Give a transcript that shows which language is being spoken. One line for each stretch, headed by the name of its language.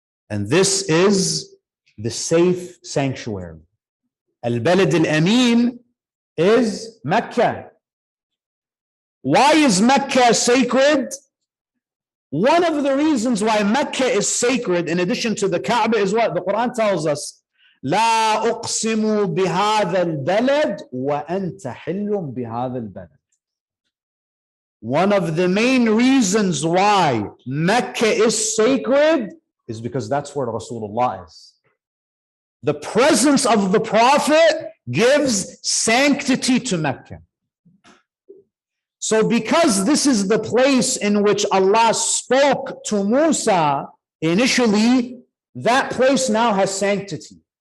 English: And this is the safe sanctuary. Al-Balad al-Amin is Mecca. Why is Mecca sacred? One of the reasons why Mecca is sacred, in addition to the Kaaba, is what? The Quran tells us,
Arabic: لا أقسم بهذا البلد وأنت حل بهذا البلد.
English: One of the main reasons why Mecca is sacred is because that's where Rasulullah is. The presence of the Prophet gives sanctity to Mecca. So because this is the place in which Allah spoke to Musa initially, that place now has sanctity.